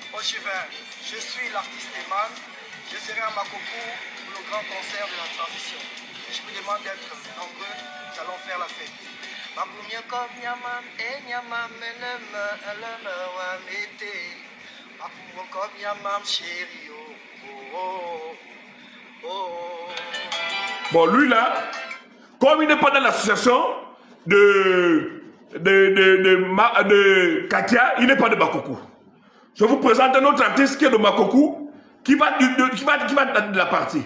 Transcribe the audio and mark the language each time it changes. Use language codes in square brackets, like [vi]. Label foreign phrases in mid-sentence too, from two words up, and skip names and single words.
[fr] Je suis l'artiste Eman. Je serai à Makoko pour le grand concert de la transition. Je vous demande d'être nombreux. Nous allons faire la fête. Makumia kom nyamam nyamam eleme wa mete. Makumia kom nyamam chéri oh oh oh. Bon, lui là, comme il n'est pas dans l'association de Katia, il n'est pas de Makoko. Je vous présente un autre artiste qui est de Makoko, qui va de la partie.